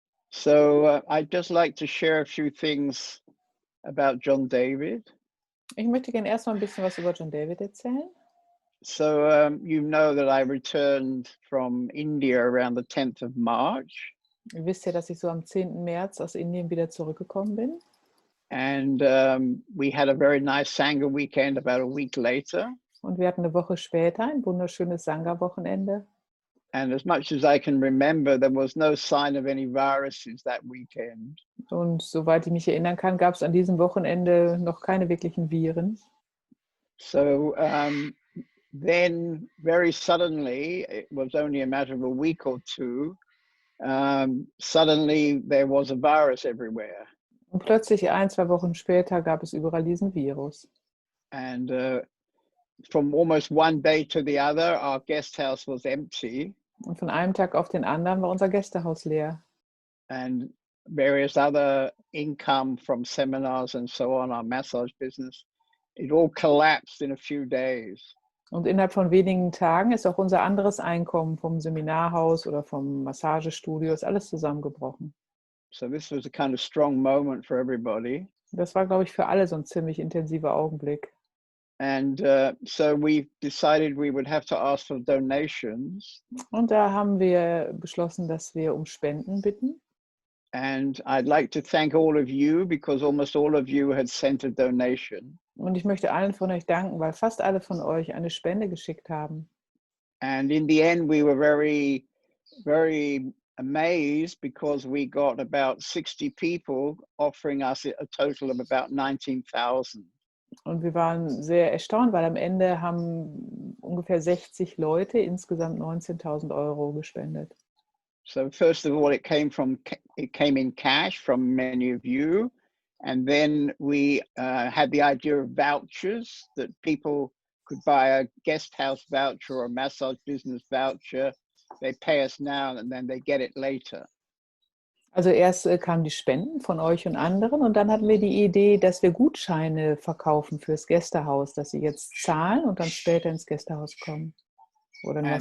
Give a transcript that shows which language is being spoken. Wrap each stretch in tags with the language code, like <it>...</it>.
<en>So I'd just like to share a few things about John David.</en> <de>Ich möchte gerne erst mal 'n bisschen was über John David erzählen.</de> <en>So you know that I returned from India around the 10th of March,</en> <de>Ihr wisst ja, dass ich so am 10. März aus Indien wieder zurückgekommen bin</de> <en>and we had a very nice Sangha weekend about a week later.</en> <de>und wir hatten 'ne Woche später ein wunderschönes Sangha-Wochenende.</de> <en>And as much as I can remember, there was no sign of any viruses that weekend.</en> <de>Und soweit ich mich erinnern kann, gab's an diesem Wochenende noch keine wirklichen Viren.</de> <en>So then, very suddenly, it was only a matter of a week or two, suddenly there was a virus everywhere.</en> <de>Und plötzlich 1, 2 Wochen später gab es überall diesen Virus.</de> <en>And from almost one day to the other, our guest house was empty,</en> <de>Und von einem Tag auf den anderen war unser Gästehaus leer.</de> <en>and various other income from seminars and so on, our massage business, it all collapsed in a few days.</en> <de>Und innerhalb von wenigen Tagen ist auch unser anderes Einkommen vom Seminarhaus oder vom Massagestudio ist alles zusammengebrochen.</de> <en>So this was a kind of strong moment for everybody.</en> <de>Das war, glaube ich, für alle so 'n ziemlich intensiver Augenblick.</de> <en>And so we decided we would have to ask for donations.</en> <de>Und da haben wir beschlossen, dass wir um Spenden bitten.</de> <en>And I'd like to thank all of you because almost all of you had sent a donation.</en> <de>Und ich möchte allen von euch danken, weil fast alle von euch eine Spende geschickt haben.</de> <en>And in the end, we were very, very amazed because we got about 60 people offering us a total of about 19,000.</en> <de>Und wir waren sehr erstaunt, weil am Ende haben ungefähr 60 Leute insgesamt 19.000 € gespendet.</de> <en>So first of all, it came in cash from many of you. And then we had the idea of vouchers, that people could buy a guest house voucher or a massage business voucher. They pay us now and then they get it later.</en> <de>Also erst kamen die Spenden von euch und anderen und dann hatten wir die Idee, dass wir Gutscheine verkaufen fürs Gästehaus, dass sie jetzt zahlen und dann später ins Gästehaus kommen oder eine</de>